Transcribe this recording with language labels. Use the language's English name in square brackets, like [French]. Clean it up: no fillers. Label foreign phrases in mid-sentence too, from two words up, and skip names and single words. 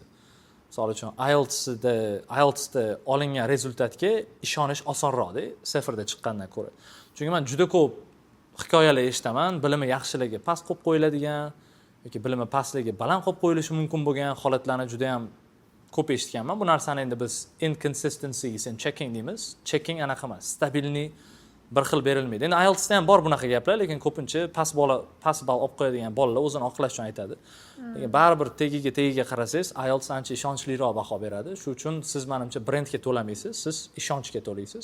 [Uzbek] Misol uchun IELTSda olingan rezultatga ishonish osonroqda, sifirda chiqqandan ko'ra. Chunki men juda ko'p hikoyalar eshitaman, bilimi yaxshiligi past qo'yib qo'yiladigan yoki bilimi pastligi baland qo'yib qo'yilishi mumkin bo'lgan holatlarni juda ham ko'p eshitganman. Bu narsani endi biz [English] inconsistencies and checking [Uzbek] deymiz. Checking anaqa emas, stabilniy bir xil berilmaydi. Endi IELTSda ham bor bunaqa gaplar, lekin ko'pincha past ball olib qo'yadigan bolalar o'zini oqlash uchun aytadi. Lekin baribir tegiga qarasangiz, IELTS ancha ishonchliroq baho beradi. Shu uchun siz menimcha brendga to'lamaysiz, siz ishonchga to'laysiz.